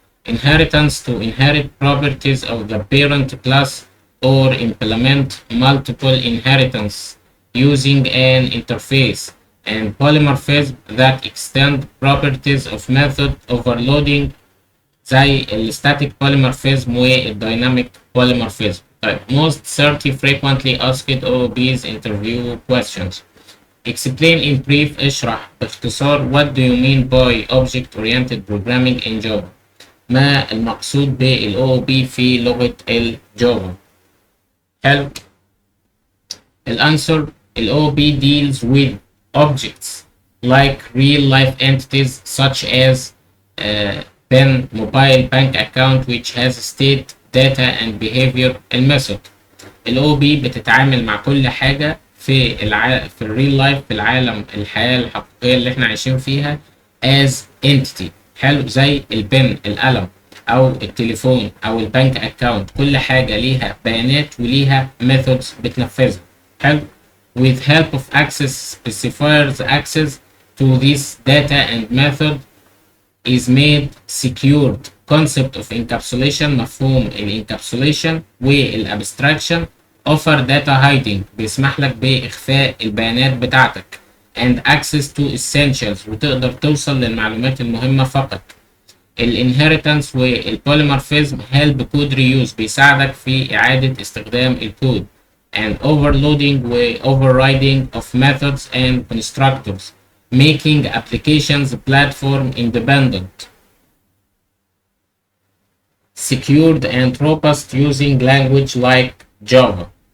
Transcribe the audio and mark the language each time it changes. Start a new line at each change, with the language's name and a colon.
English: inheritance to inherit properties of the parent class or implement multiple inheritance using an interface, and polymorphism that extend properties of method overloading
Arabic: زي الستاتيك
English: polymorphism والديناميك polymorphism. طيب most 30 frequently asked OOB's interview questions. Explain in brief.
Arabic: اشرح باختصار
English: what do you mean by object oriented programming in Java.
Arabic: ما المقصود بال OOB في لغة الجافا. حلو.
English: الانسر ال OOB deals with objects like real life entities such as pen, mobile bank account which has state, data and behavior.
Arabic: الميثود ال OOB بتتعامل مع كل حاجة في الريل لايف، في الحياة الحقيقية اللي احنا عايشين فيها
English: as entity.
Arabic: حلو. زي البن، القلم، او التليفون، او البنك اكاونت. كل حاجة ليها بيانات وليها methods بتنفذها. حلو.
English: with help of access specifiers access to this data and method is made secured. concept of encapsulation،
Arabic: مفهوم الانكابسوليشن والابستراكشن.
English: offer data hiding،
Arabic: بيسمح لك بإخفاء البيانات بتاعتك.
English: and access to essentials،
Arabic: وتقدر توصل للمعلومات المهمة فقط. الانهيرتنس والبوليمورفيزم
English: help code reuse،
Arabic: بيساعدك في إعادة استخدام الكود.
English: and overloading و overriding of methods and constructors making applications platform independent, secured and robust using language like Java.